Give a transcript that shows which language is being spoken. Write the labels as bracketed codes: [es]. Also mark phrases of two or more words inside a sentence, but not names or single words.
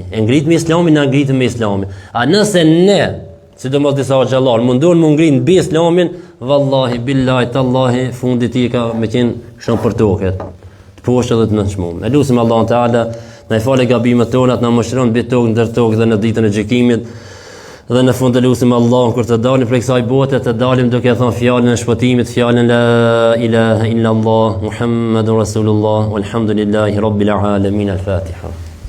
[sq] E ngrit me Islamin, na ngritem me Islamin. A nëse ne, sidomos disa xhallar, mundon mu ngrit mbi Islamin, [ar] والله بالله تالله [sq] fundi i ka me qenë shumë për toket. Të poshtë edhe të nënçmuar. Ne lutim Allahun Teala na i falë gabimet tona, na mëshiron mbi tokë ndër tokë dhe në ditën e gjykimit. Dhe në fund të lutim Allahun kur të dalim prej kësaj bote, të dalim duke thënë fjalën e shpëtimit, fjalën [ar] لا إله إلا الله، محمد رسول الله، والحمد لله رب العالمين. [sq] Al-Fatiha.